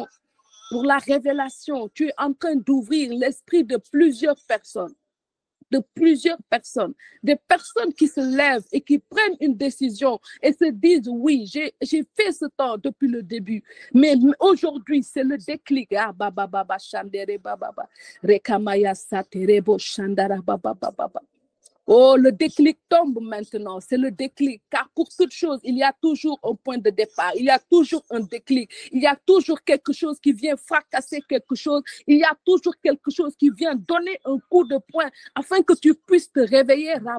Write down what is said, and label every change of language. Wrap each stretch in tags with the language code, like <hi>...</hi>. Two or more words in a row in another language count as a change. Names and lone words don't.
<fr>Pour la révélation, tu es en train d'ouvrir l'esprit de plusieurs personnes. Des personnes qui se lèvent et qui prennent une décision et se disent oui, j'ai fait ce temps depuis le début, mais aujourd'hui c'est le déclic. Ah, baba baba shandere baba baba rekamaya saterebo shandara baba baba. Oh, le déclic tombe maintenant, c'est le déclic, car pour toute chose, il y a toujours un point de départ, il y a toujours un déclic, il y a toujours quelque chose qui vient fracasser quelque chose, il y a toujours quelque chose qui vient donner un coup de poing afin que tu puisses te réveiller.</fr>